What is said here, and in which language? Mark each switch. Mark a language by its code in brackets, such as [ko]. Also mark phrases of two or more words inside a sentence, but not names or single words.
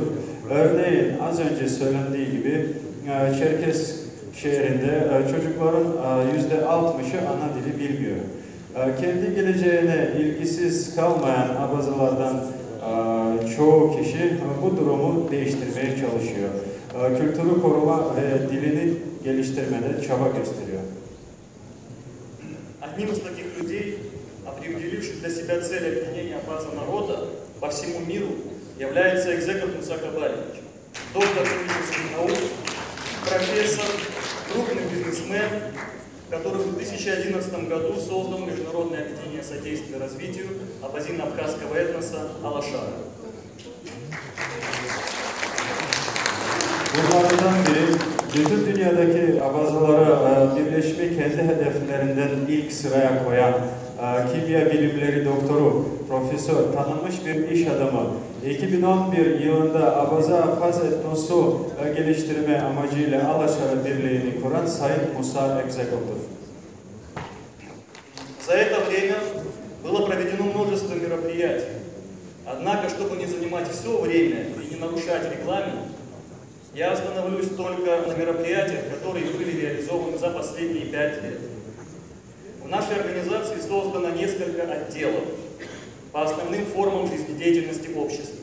[tr] Örneğin az önce söylendiği gibi Çerkes şehrinde çocukların %60'ı ana dili bilmiyor. Kendi geleceğine ilgisiz kalmayan abazalardan çoğu kişi bu durumu değiştirmeye çalışıyor. Kültürü koruma ve dilini geliştirmede çaba gösteriyor. [ru] Одним из таких людей, определивших для себя цель объединения Абаза народа по всему миру, является Экзеков Муса Кабаевич, доктор физических наук, профессор, крупный бизнесмен, который в 2011 году создал Международное объединение содействия развитию абазино-абхазского этноса Алашара. [tr] Bunlardan biri, bütün dünyadaki abazalara birleşme kendi hedeflerinden ilk sıraya koyan kimya bilimleri doktoru, profesör, tanınmış bir iş adamı, 2011 yılında Abaza-Abhaz etnosu geliştirme amacıyla Alaşara Birliği'ni kuran Sayın Musa Ekzekov'dur. [ru] За это время было проведено множество мероприятий. Однако, чтобы не занимать все время и не нарушать регламент, я остановлюсь только на мероприятиях, которые были реализованы за последние 5 лет. В нашей организации создано несколько отделов по основным формам жизнедеятельности общества.